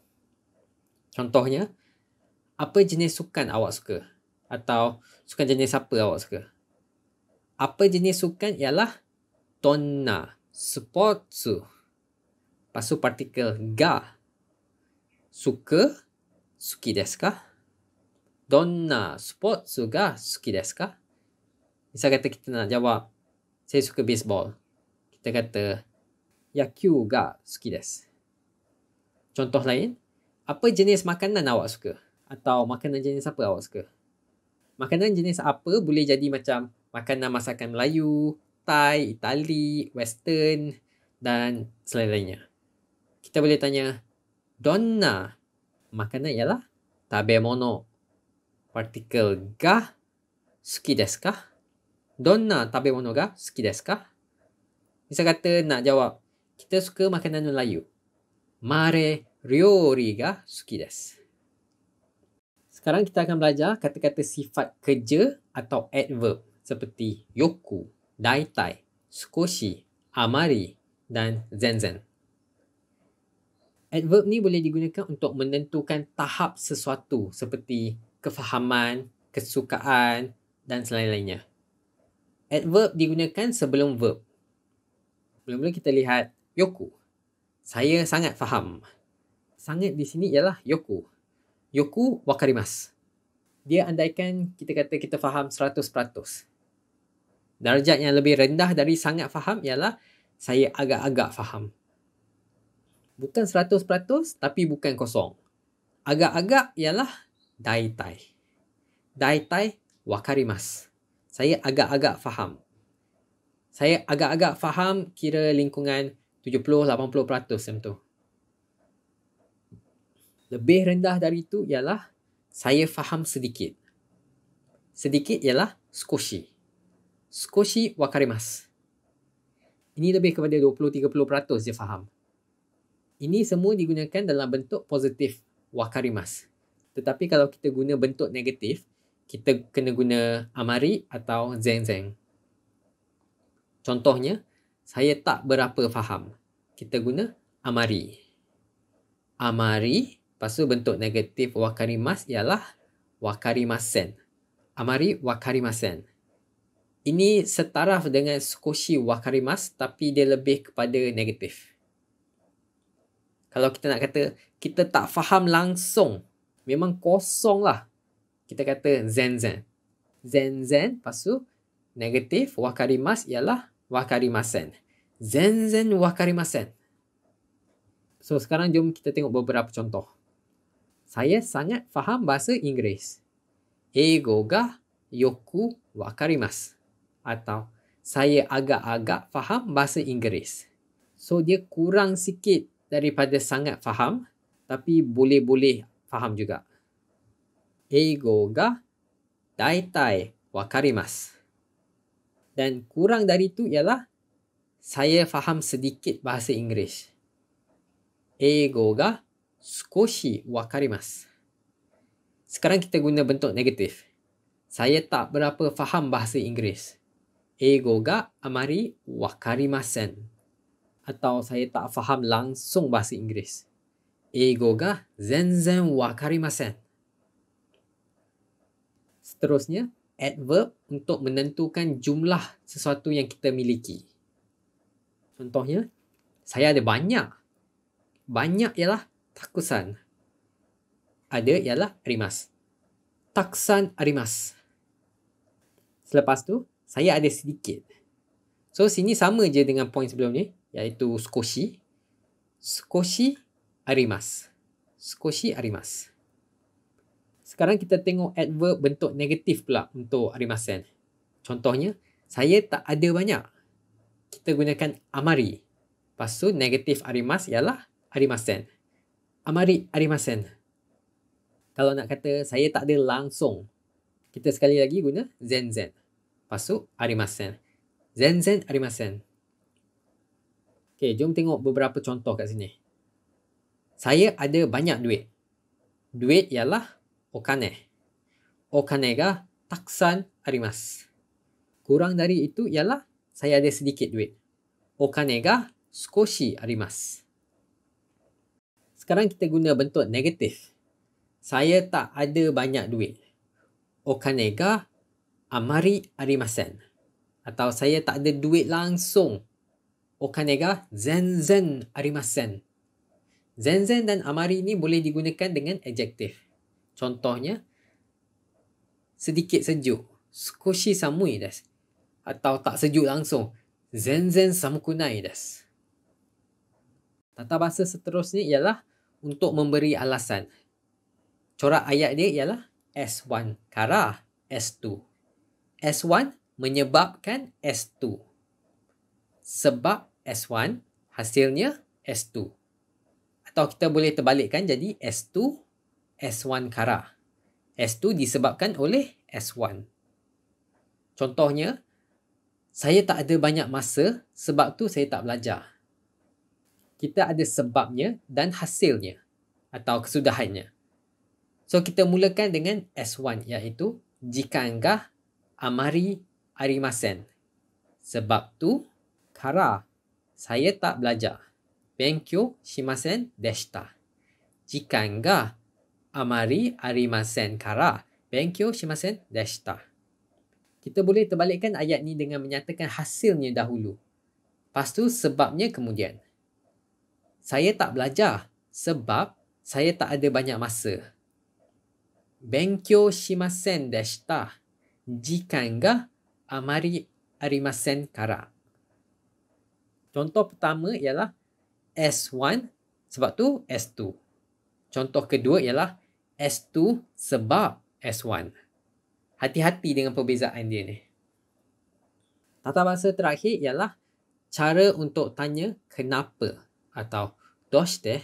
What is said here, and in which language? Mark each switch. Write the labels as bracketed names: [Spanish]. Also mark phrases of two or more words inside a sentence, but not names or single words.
[Malay] Contohnya, apa jenis sukan awak suka? Atau sukan jenis apa awak suka? Apa jenis sukan ialah [Japanese] どんなスポーツ. [Malay] Lepas tu partikel ga. Suka, [Japanese] 好きですか? どんなスポーツが好きですか? [Malay] Misal kata kita nak jawab, saya suka baseball. Kita kata, [Japanese] 野球が好きです. [Malay] Contoh lain, apa jenis makanan awak suka? Atau makanan jenis apa awak suka? Makanan jenis apa boleh jadi macam makanan masakan Melayu, Thai, Itali, Western dan selain-lainnya. Kita boleh tanya, donna makanan ialah tabemono. [Japanese] Partikel が好きですか? どんな食べ物が好きですか? [Malay] Misal kata nak jawab, kita suka makanan Melayu. [Japanese] マレー料理が好きです. [Malay] Sekarang kita akan belajar kata-kata sifat kerja atau adverb seperti [Japanese] よく、だいたい、少し、あまり [Malay] dan zenzen. Adverb ni boleh digunakan untuk menentukan tahap sesuatu seperti kefahaman, kesukaan dan selain-lainnya. Adverb digunakan sebelum verb. Mula-mula kita lihat yoku. Saya sangat faham. Sangat di sini ialah yoku. [Japanese] よく分かります. [Malay] Dia andaikan kita kata kita faham 100%. Darjat yang lebih rendah dari sangat faham ialah saya agak-agak faham. Bukan 100% tapi bukan kosong. Agak-agak ialah daitai. [Japanese] だいたい分かります. [Malay] Saya agak-agak faham. Saya agak-agak faham kira lingkungan 70-80% macam tu. Lebih rendah dari itu ialah saya faham sedikit. Sedikit ialah sukoshi. [Japanese] 少し分かります. [Malay] Ini lebih kepada 20-30% dia faham. Ini semua digunakan dalam bentuk positif wakarimasu. Tetapi kalau kita guna bentuk negatif, kita kena guna amari atau zenzen. Contohnya, saya tak berapa faham. Kita guna amari. Amari. Lepas tu bentuk negatif wakarimasu ialah wakarimasen. [Japanese] あまり分かりません. [Malay] Ini setaraf dengan sukoshi wakarimasu tapi dia lebih kepada negatif. Kalau kita nak kata kita tak faham langsung, memang kosong lah. Kita kata zenzen. Zenzen, lepas tu negatif wakarimasu ialah wakarimasen. [Japanese] 全然分かりません. [Malay] So sekarang jom kita tengok beberapa contoh. Saya sangat faham bahasa Inggeris. [Japanese] 英語がよく分かります. [Malay] Atau saya agak-agak faham bahasa Inggeris. So dia kurang sikit daripada sangat faham tapi boleh-boleh faham juga. [Japanese] 英語がだいたい分かります. [Malay] Dan kurang dari itu ialah saya faham sedikit bahasa Inggeris. [Japanese] 英語が少し分かります. [Malay] Sekarang kita guna bentuk negatif. Saya tak berapa faham bahasa Inggeris. [Japanese] 英語があまり分かりません. [Malay] Atau saya tak faham langsung bahasa Inggeris. [Japanese] 英語が全然分かりません. [Malay] Seterusnya, adverb untuk menentukan jumlah sesuatu yang kita miliki. Contohnya, saya ada banyak. Banyak ialah takusan. Ada ialah arimasu. [Japanese] たくさんあります. [Malay] Selepas tu, saya ada sedikit. So, sini sama je dengan poin sebelum ni, iaitu sukoshi. [Japanese] 少しあります。少しあります. [Malay] Sekarang kita tengok adverb bentuk negatif pula untuk arimasen. Contohnya, saya tak ada banyak. Kita gunakan amari. Lepas tu, negatif arimasu ialah arimasen. [Japanese] あまりありません. [Malay] Kalau nak kata saya tak ada langsung, kita sekali lagi guna zenzen. Lepas tu arimasen. [Japanese] 全然ありません. [Malay] Okay, jom tengok beberapa contoh kat sini. Saya ada banyak duit. Duit ialah okane. [Japanese] お金がたくさんあります. [Malay] Kurang dari itu ialah saya ada sedikit duit. [Japanese] お金が少しあります. [Malay] Sekarang kita guna bentuk negatif. Saya tak ada banyak duit. [Japanese] お金があまりありません. [Malay] Atau saya tak ada duit langsung. [Japanese] お金が全然ありません. [Malay] Zenzen dan amari ni boleh digunakan dengan adjektif. Contohnya, sedikit sejuk. [Japanese] 少し寒いです. [Malay] Atau tak sejuk langsung. [Japanese] 全然寒くないです. [Malay] Tata bahasa seterusnya ialah untuk memberi alasan. Corak ayat dia ialah S1 kara S2. S1 menyebabkan S2. Sebab S1, hasilnya S2. Atau kita boleh terbalikkan jadi S2, S1 kara. S2 disebabkan oleh S1. Contohnya, saya tak ada banyak masa sebab tu saya tak belajar. Kita ada sebabnya dan hasilnya atau kesudahannya. So, kita mulakan dengan S1 iaitu [Japanese] 時間があまりありません. [Malay] Sebab tu, kara, saya tak belajar. [Japanese] 勉強しませんでした。時間があまりありませんから勉強しませんでした. [Malay] Kita boleh terbalikkan ayat ni dengan menyatakan hasilnya dahulu. Lepas tu sebabnya kemudian. Saya tak belajar sebab saya tak ada banyak masa. [Japanese] 勉強しませんでした。時間があまりありませんから. [Malay] Contoh pertama ialah S1 sebab tu S2. Contoh kedua ialah S2 sebab S1. Hati-hati dengan perbezaan dia ni. Tata bahasa terakhir ialah cara untuk tanya kenapa atau doshite.